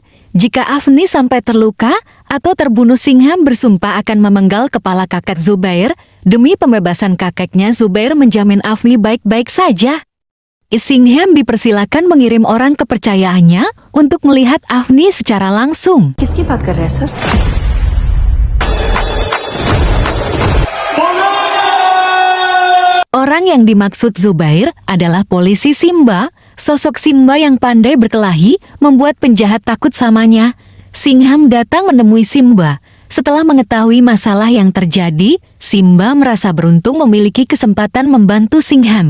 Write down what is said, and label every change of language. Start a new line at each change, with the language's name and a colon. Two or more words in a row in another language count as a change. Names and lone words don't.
Indonesian: Jika Afni sampai terluka atau terbunuh, Singham bersumpah akan memenggal kepala kakek Zubair. Demi pembebasan kakeknya, Zubair menjamin Afni baik-baik saja. Singham dipersilakan mengirim orang kepercayaannya untuk melihat Afni secara langsung.
Hindi: किसकी बात कर रहे हैं सर?
Indonesian: Orang yang dimaksud Zubair adalah polisi Simba. Sosok Simba yang pandai berkelahi membuat penjahat takut samanya. Singham datang menemui Simba. Setelah mengetahui masalah yang terjadi, Simba merasa beruntung memiliki kesempatan membantu Singham.